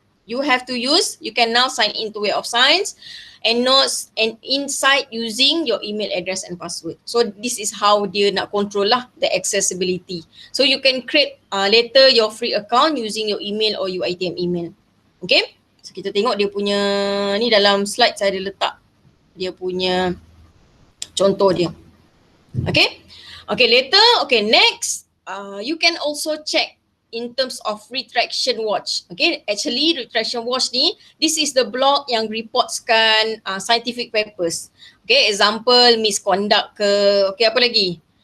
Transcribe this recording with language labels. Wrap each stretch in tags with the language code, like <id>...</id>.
<en>You have to use, you can now sign into Web of Science, EndNotes and Insight using your email address and password. So this is how</en> <ms>dia nak control lah</ms> <en>the accessibility. So you can create later your free account using your email or UiTM email. Okay.</en> <ms>So kita tengok dia punya ni dalam slide saya ada letak dia punya contoh dia.</ms> <en>Okay. Okay, later, okay, next, you can also check in terms of retraction watch. Okay, actually retraction watch</en> <ms>ni,</ms> <en>this is the blog</en> <ms>yang reportskan</ms> <en>scientific papers. Okay, example misconduct</en> <ms>ke,</ms> <en>okay,</en> <ms>apa lagi?</ms>